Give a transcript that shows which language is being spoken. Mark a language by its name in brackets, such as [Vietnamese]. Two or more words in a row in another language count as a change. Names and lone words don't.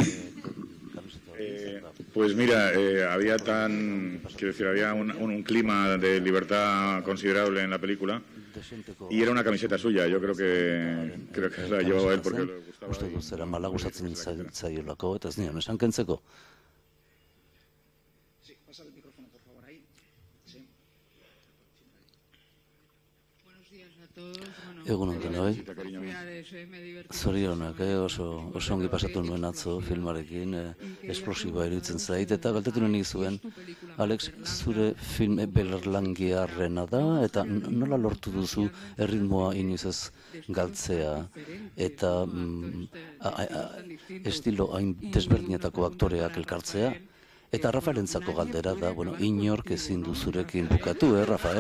[Spanish] Pues mira, había un clima de libertad considerable en la película y era una camiseta suya. Yo creo que la llevó él porque le gustaba. Sí, pasa el micrófono, por favor, ahí. Sí. Buenos días a todos. [Basque] Egunon denoi, zorionak, oso ongi pasatu nuen atzo filmarekin, esplosiboa iruditzen zait, eta galdetu nuen zuen, Alex, zure film belarlangiarrena da, eta nola lortu duzu erritmoa inoiz ez galtzea, eta estilo hain desberdinetako aktoreak elkartzea, eta Rafaelentzako galdera da, inork ezin du zurekin bukatu, Rafael?